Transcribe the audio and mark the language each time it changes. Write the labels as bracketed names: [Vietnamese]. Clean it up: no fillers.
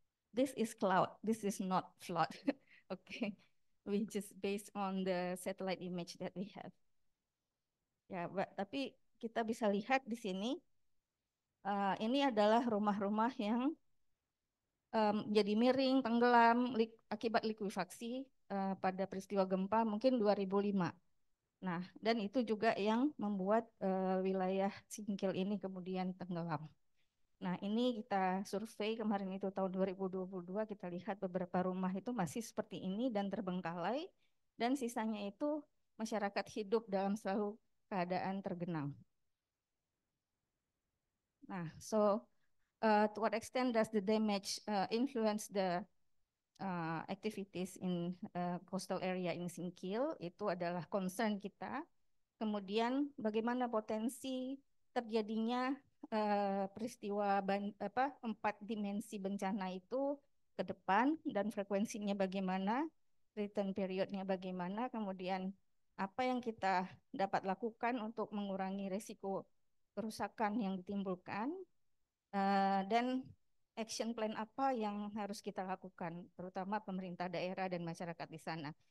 [English] This is cloud, this is not flood. Okay, we just based on the satellite image that we have. [Indonesian] Ya, tapi kita bisa lihat di sini, ini adalah rumah-rumah yang jadi miring, tenggelam akibat likuifaksi pada peristiwa gempa mungkin 2005. Nah, dan itu juga yang membuat wilayah Singkil ini kemudian tenggelam. Nah, ini kita survei kemarin itu tahun 2022, kita lihat beberapa rumah itu masih seperti ini dan terbengkalai, dan sisanya itu masyarakat hidup dalam selalu keadaan tergenang. [English] Nah, so to what extent does the damage influence the activities in coastal area in Singkil? [Indonesian] Itu adalah concern kita. Kemudian bagaimana potensi terjadinya peristiwa 4 dimensi bencana itu ke depan, dan frekuensinya bagaimana, return periodnya bagaimana, kemudian apa yang kita dapat lakukan untuk mengurangi risiko kerusakan yang ditimbulkan, dan action plan apa yang harus kita lakukan, terutama pemerintah daerah dan masyarakat di sana.